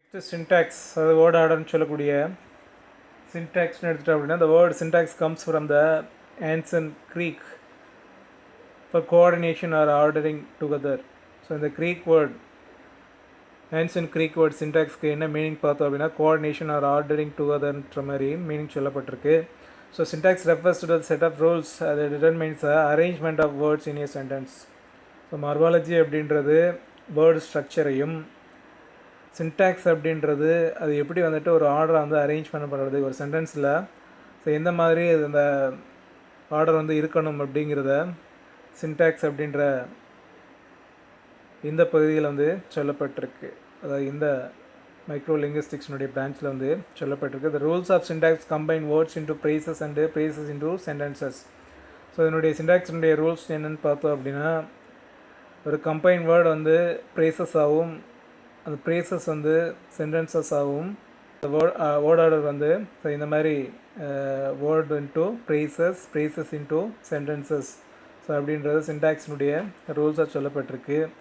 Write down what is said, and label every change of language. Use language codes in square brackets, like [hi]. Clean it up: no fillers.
[ta] Syntax, அது word ஆர்டர்னு சொல்லக்கூடிய சின்டாக்ஸ்னு எடுத்துட்டோம் அப்படின்னா [en] the word syntax comes from the ancient Greek for coordination or ordering together. [ta] So இந்த creek word [en] ancient Greek word [ta] சின்டாக்ஸ்க்கு என்ன meaning பார்த்தோம் அப்படின்னா கோஆர்டினேஷன் ஆர் ஆர்டரிங் டுகெதர்ன்ற மாதிரி மீனிங் சொல்லப்பட்டிருக்கு. [en] So syntax refers to the set of rules அது determines arrangement of words in a sentence. [ta] So morphology அப்படின்றது word ஸ்ட்ரக்சரையும், syntax அப்படின்றது அது எப்படி வந்துட்டு ஒரு ஆர்டரை வந்து அரேஞ்ச் பண்ணப்படுறது ஒரு சென்டென்ஸில். ஸோ எந்த மாதிரி அந்த ஆர்டர் வந்து இருக்கணும் அப்படிங்கிறத சின்டாக்ஸ் அப்படின்ற இந்த பகுதியில் வந்து சொல்லப்பட்டிருக்கு. அதாவது இந்த மைக்ரோ லிங்குஸ்டிக்ஸ்னுடைய பிரான்ச்சில் வந்து சொல்லப்பட்டிருக்கு. [en] The rules of syntax combine words into phrases and phrases into sentences. [ta] So இதனுடைய சின்டாக்ஸினுடைய ரூல்ஸ் என்னென்னு பார்த்தோம் அப்படின்னா, ஒரு கம்பைன் வேர்டு வந்து ப்ரேசஸ் ஆகும், அந்த ப்ரேசஸ் வந்து சென்டென்சஸ் ஆகும். வேர்ட் ஆர்டர் வந்து ஸோ இந்த மாதிரி word into braces into sentences so அப்படின்றது சின்டாக்ஸினுடைய ரூல்ஸாக சொல்லப்பட்டிருக்கு.